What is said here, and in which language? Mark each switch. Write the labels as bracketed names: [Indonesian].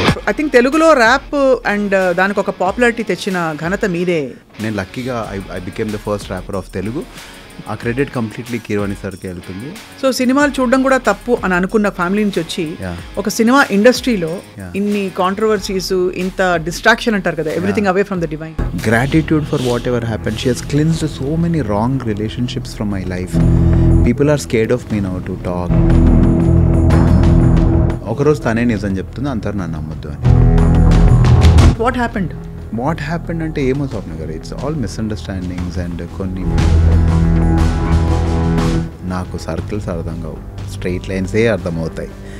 [English] I think [Telugu] తెలుగులో rap and దానికి ఒక పాపులారిటీ తెచ్చిన ఘనత మీదే. నేను లక్కీగా [English] I became the first rapper of Telugu. [Telugu] ఆ క్రెడిట్ కంప్లీట్లీ కీరవాణి సార్కి వెళ్తుంది. సో సినిమాలు చూడడం కూడా తప్పు అని అనుకున్న ఫ్యామిలీ నుంచి వచ్చి ఒక సినిమా ఇండస్ట్రీలో ఇన్ని కాంట్రవర్సీస్, ఇంత డిస్ట్రాక్షన్ అంటారు కదా, [English] Everything away from the divine. Gratitude for whatever happened. She has cleansed so many wrong relationships from my life. People are scared of me now to talk. [Telugu] ఒకరోజు తనే నిజం చెప్తుంది, అందరు నన్ను నమ్మొద్దు అని. [English] what happened [Telugu] అంటే ఏమో స్వప్న గారు, [English] it's all misunderstandings [Telugu] అండ్ కొన్ని నాకు సర్కిల్స్ అర్థం కావు, స్ట్రైట్ లైన్సే అర్థమవుతాయి.